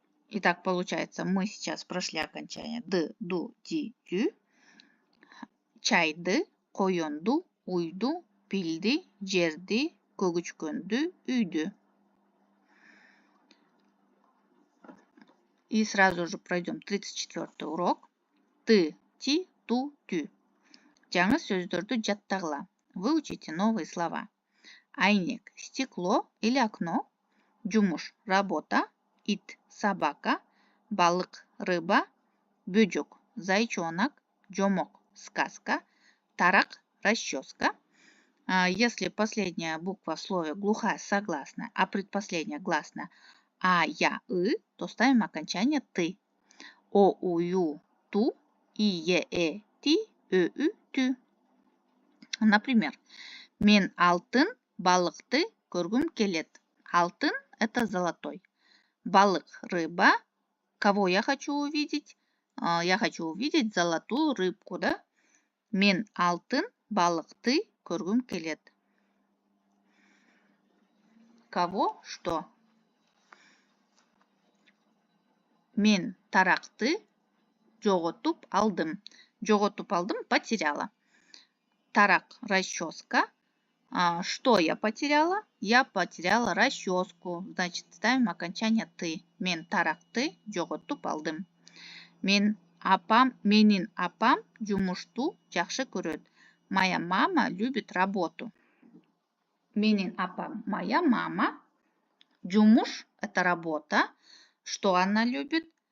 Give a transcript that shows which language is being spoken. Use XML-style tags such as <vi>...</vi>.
<ru>Итак, получается, мы сейчас прошли окончание ды, ду, ди, дю.</ru> <ky>Чайды, коёнду, уйду, пилди, жерди, көгүчкөндү, үйдү.</ky> <ru>И сразу же пройдем 34 урок. Ты, ти, ту, тю.</ru> <ky>Жаңы сөздөрдү жаттагыла.</ky> <ru>Выучите новые слова. Айнек, стекло или окно. Жумуш, работа. Ит, собака. Балык, рыба. Бөжөк, зайчонок. Жомок, сказка. Тарак, расческа. Если последняя буква в слове глухая согласная, а предпоследняя гласная а, я, и, то ставим окончание ты. О, у, ю, ту, и, е, ти, ö, ü, тü.</ru> <ky>Например, мен алтын балыкты көргүм келет.</ky> <ru>Алтын – это золотой. Балык – рыба. Кого я хочу увидеть? Я хочу увидеть золотую рыбку, да?</ru> <ky>Мен алтын балыкты көргүм келет.</ky> <ru>Кого? Что?</ru> <ky>Мен таракты жоготуп алдым.</ky> <ru>Жоготуп алдым – потеряла. Тарак – расческа. Что я потеряла? Я потеряла расческу. Значит, ставим окончание ты.</ru> <ky>Мен таракты жоготуп алдым. Менин апам жумушту жакшы көрөт.</ky> <ru>Моя мама любит работу.</ru> <ky>Менин апам,</ky> <ru>моя мама. Жумуш – это работа. Что она любит?</ru>